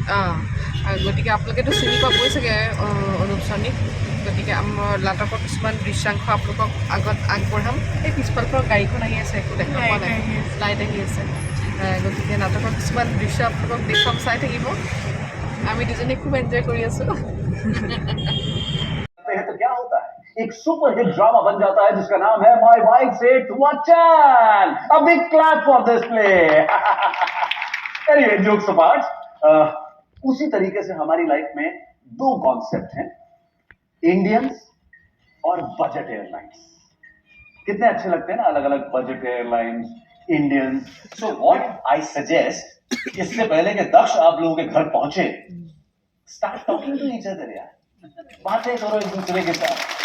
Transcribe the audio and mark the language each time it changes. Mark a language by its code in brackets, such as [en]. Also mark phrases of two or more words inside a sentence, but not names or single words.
[as] গতিকে আপোনালোকেতো চিনি পাবই চাগে অনুপ সোণীক। গতিকে আমাৰ নাটকৰ কিছুমান দৃশ্যাংশ আপোনালোকক আগত আগবঢ়াম। এই পিছফালৰ গাড়ীখন আহি আছে, একো দেখা পোৱা নাই, লাইট আহি আছে। গতিকে নাটকৰ কিছুমান দৃশ্য আপোনালোকক দেখুৱাম, চাই থাকিব। আমি দুজনী খুব এনজয় কৰি আছোঁ। [hi] तो क्या होता है, एक सुपरहिट ड्रामा बन जाता है जिसका नाम है माय वाइफ सेड वचन। [en] a big clap for this play. anyway, jokes apart, [hi] उसी तरीके से हमारी लाइफ में दो कॉन्सेप्ट हैं, इंडियंस और [en] budget airlines. [hi] कितने अच्छे लगते हैं ना, अलग अलग [en] budget airlines, [hi] इंडियंस। [en] so what I suggest, [hi] इससे पहले कि दक्ष आप लोगों के घर पहुंचे, [en] start talking to each other [hi] यार, बातें करो एक दूसरे के साथ।